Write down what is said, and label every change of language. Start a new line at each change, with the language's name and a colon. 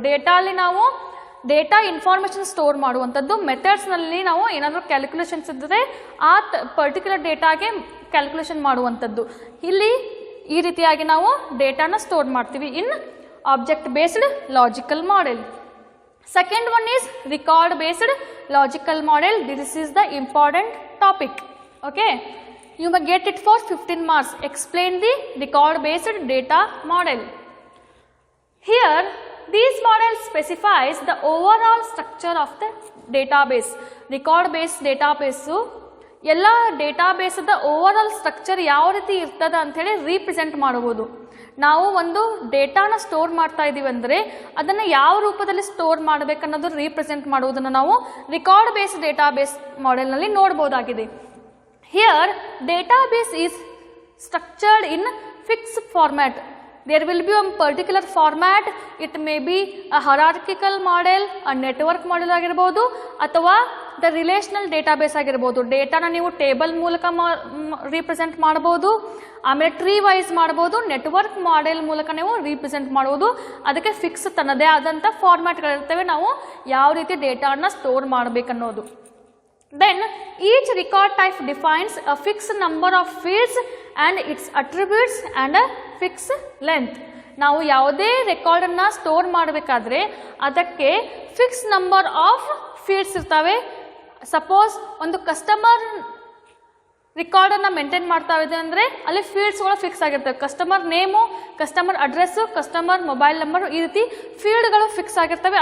Kannada: ಡೇಟಾಲಿ ನಾವು data information store ಮಾಡುವಂಥದ್ದು, ಮೆಥಡ್ಸ್ನಲ್ಲಿ ನಾವು ಏನಾದರೂ ಕ್ಯಾಲ್ಕುಲೇಷನ್ಸ್ ಇದ್ದರೆ ಆ ಪರ್ಟಿಕ್ಯುಲರ್ ಡೇಟಾಗೆ ಕ್ಯಾಲ್ಕುಲೇಷನ್ ಮಾಡುವಂಥದ್ದು. ಇಲ್ಲಿ ಈ ರೀತಿಯಾಗಿ ನಾವು ಡೇಟಾನ ಸ್ಟೋರ್ ಮಾಡ್ತೀವಿ
English: In object based logical model. Second one is record based logical model. This is the important topic. Okay, you may get it for 15 marks. Explain the record based data model. Here these models specifies the overall structure of the database.
Kannada: Record based database ಎಲ್ಲ ಡೇಟಾಬೇಸ್ದ over all structure ಯಾವ ರೀತಿ ಇರ್ತದ ಅಂತ ಹೇಳಿ represent ಮಾಡಬಹುದು. ನಾವು ಒಂದು ಡೇಟಾನ store ಮಾಡ್ತಾ ಇದೀವಿ ಅಂದರೆ ಅದನ್ನು ಯಾವ ರೂಪದಲ್ಲಿ ಸ್ಟೋರ್ ಮಾಡಬೇಕನ್ನೋದು ರೀಪ್ರೆಸೆಂಟ್ ಮಾಡುವುದನ್ನು ನಾವು ರಿಕಾರ್ಡ್ ಬೇಸ್ಡ್ ಡೇಟಾಬೇಸ್ ಮಾಡೆಲ್ನಲ್ಲಿ ನೋಡಬಹುದಾಗಿದೆ.
English: Here database is structured in fixed format. There will be one particular format. It may be a hierarchical model, a network model
Kannada: ಆಗಿರಬಹುದು ಅಥವಾ
English: the relational database
Kannada: ಆಗಿರಬಹುದು. ಡೇಟಾನ ನೀವು ಟೇಬಲ್ ಮೂಲಕ represent ಮಾಡಬಹುದು, ಆಮೇಲೆ ಟ್ರೀ ವೈಸ್ ಮಾಡಬಹುದು, network model ಮೂಲಕ ನೀವು ರಿಪ್ರೆಸೆಂಟ್ ಮಾಡಬಹುದು. ಅದಕ್ಕೆ ಫಿಕ್ಸ್ ತನ್ನದೇ ಆದಂಥ ಫಾರ್ಮ್ಯಾಟ್ಗಳಿರ್ತವೆ, ನಾವು ಯಾವ ರೀತಿ ಡೇಟಾನ store ಮಾಡಬೇಕನ್ನೋದು.
English: Then each record type defines a fixed number of fields and its attributes and a fixed length.
Kannada: ನಾವು ಯಾವುದೇ ರೆಕಾರ್ಡನ್ನು ಸ್ಟೋರ್ ಮಾಡಬೇಕಾದ್ರೆ ಅದಕ್ಕೆ
English: fix number of fields
Kannada: ಇರ್ತವೆ. ಸಪೋಸ್ ಒಂದು ಕಸ್ಟಮರ್ ರೆಕಾರ್ಡನ್ನು ಮೇಂಟೈನ್ ಮಾಡ್ತಾ ಇದೆ ಅಂದರೆ ಅಲ್ಲಿ ಫೀಲ್ಡ್ಸ್ಗಳು ಫಿಕ್ಸ್ ಆಗಿರ್ತವೆ. Customer name, customer address, customer mobile number, ಈ ರೀತಿ ಫೀಲ್ಡ್ಗಳು ಫಿಕ್ಸ್ ಆಗಿರ್ತವೆ.